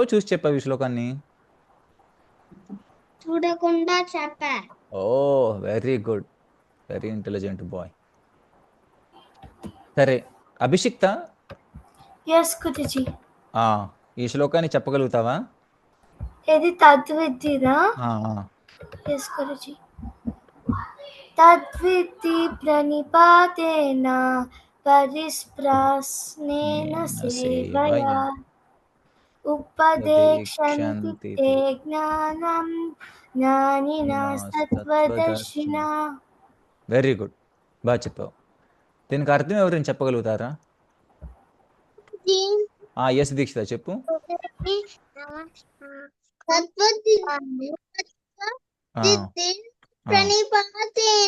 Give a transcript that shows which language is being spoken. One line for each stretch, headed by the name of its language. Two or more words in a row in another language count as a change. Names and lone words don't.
Telugu: చూసి చెప్పావు ఈ శ్లోకాన్ని? చూడకుండా చెప్పా.
English: Oh! Very good. Very intelligent boy.
Telugu: సరే. అభిషిక్త
English: यस गुरुजी
Telugu: ఆ! ఈ శ్లోకాన్ని చెప్పగలుగుతావా?
Sanskrit: यदि तद्विद्धिना ఆ! ఆ. यस गुरुजी तद्विद्धि प्रणिपातेन परिस्प्रश्नेन सेवया उपदेक्षन्ति ते ज्ञानं ज्ञानिना सत्त्वदर्शिना
English: very good.
Telugu: బాగా చెప్పావు. దీనికి అర్థం ఎవరైనా చెప్పగలుగుతారా? ఎస్ దీక్షిత చెప్పు. ఆ,
Sanskrit: ప్రణిపాతేన